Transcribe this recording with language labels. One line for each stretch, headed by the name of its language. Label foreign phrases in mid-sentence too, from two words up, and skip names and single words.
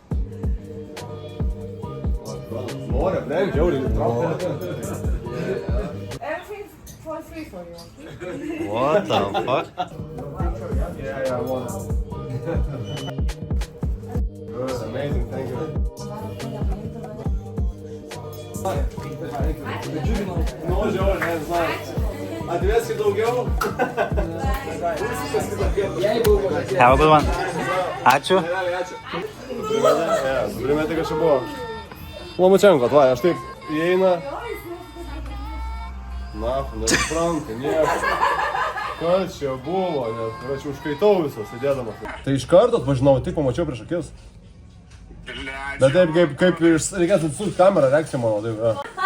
Lithuanian: Nori, ne, žiauriai.
English: Everything for free for you. What the fuck? Yeah, I want it. Good, amazing, thank you.
Lithuanian: Nu, žiauriai, nežinau. Atveskit daugiau.
English: Have a good one.
Lithuanian: Ačiū. Primėtai kažkaip buvo. Lomačenko, va, aš taip įeina. Na, nesuprantu, nieko. Kas čia buvo, nes aš užkaitau visą sėdėdamas. Tai iš karto atpažinau, tik pamačiau prieš akis. Bet taip kaip reikės atsukti kamerą, reakcija mano, taip.